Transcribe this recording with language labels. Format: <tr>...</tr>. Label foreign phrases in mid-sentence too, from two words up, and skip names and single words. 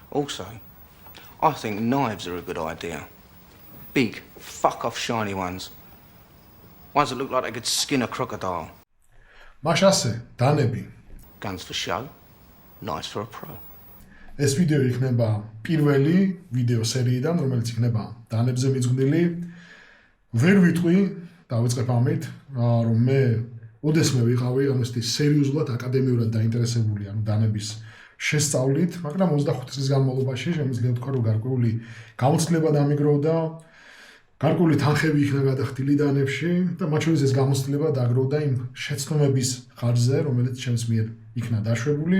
<en>Also, I think knives are a good idea. Big, fuck-off shiny ones. Ones that look like they could skin a crocodile.</en> <ka>მაშასე, დანები.</ka> <en>Guns for show, knives for a pro.</en> <ka>ეს ვიდეო იქნება პირველი ვიდეო სერიიდან, რომელიც იქნება დანებზე მიძღვნილი. ვერ ვიტყვი, დავიწყებ ამით, რომ მე ოდესმე ვიყავი ამასთი სერიოზულად აკადემიურად დაინტერესებული დანების შესწავლით, მაგრამ 25 წლის განმავლობაში შემიძლია ვთქვა, რომ გარკვეული გამოცდილება დამიგროვდა, გარკვეული თანხები იქნა გადახდილი დანებში და მათ შორის ეს გამოცდილება დაგროვდა იმ შეცდომების ხარჯზე, რომელიც ჩემს მიერ იქნა დაშვებული.</ka>